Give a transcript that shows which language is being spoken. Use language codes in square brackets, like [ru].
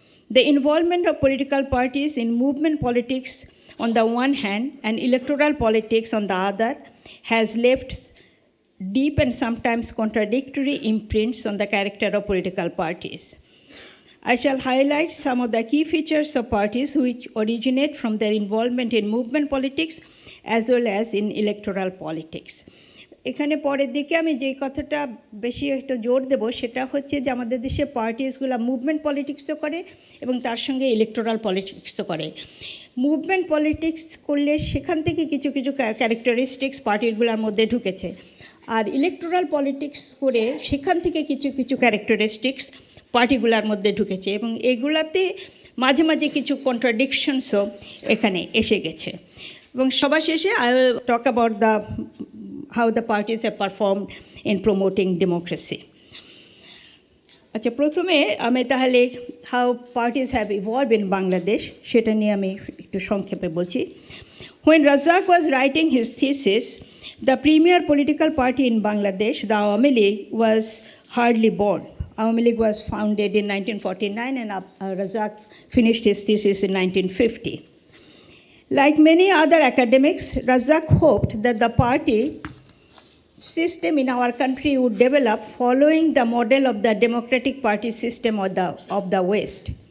[en] The involvement of political parties in movement politics on the one hand and electoral politics on the other has left deep and sometimes contradictory imprints on the character of political parties. I shall highlight some of the key features of parties which originate from their involvement in movement politics as well as in electoral politics. [bn] এখানে পরের দিকে আমি যে কথাটা বেশি একটু জোর দেব সেটা হচ্ছে যে আমাদের দেশে পার্টিসগুলো মুভমেন্ট পলিটিক্সও করে এবং তার সঙ্গে ইলেকটোরাল পলিটিক্সও করে। মুভমেন্ট পলিটিক্স করলে সেখান থেকে কিছু কিছু ক্যারেক্টারিস্টিক্স পার্টিগুলোর মধ্যে ঢুকেছে, আর ইলেকটোরাল পলিটিক্স করে সেখান থেকে কিছু কিছু ক্যারেক্টারিস্টিক্স পার্টিগুলোর মধ্যে ঢুকেছে এবং এগুলাতে মাঝে মাঝে কিছু কন্ট্রাডিকশনসও এখানে এসে গেছে। এবং সবার শেষে [en] I will talk about the how the parties have performed in promoting democracy. [bn] আচ্ছা, প্রথমে আমি তাহলে [en] how parties have evolved in Bangladesh [bn] সেটা নিয়ে আমি একটু সংক্ষেপে বলছি। [en] When Razzaq was writing his thesis, the premier political party in Bangladesh, the Awami League, was hardly born. Awami League was founded in 1949 and Razzaq finished his thesis in 1950. Like many other academics, Razzaq hoped that the party system in our country would develop following the model of the democratic party system of the West.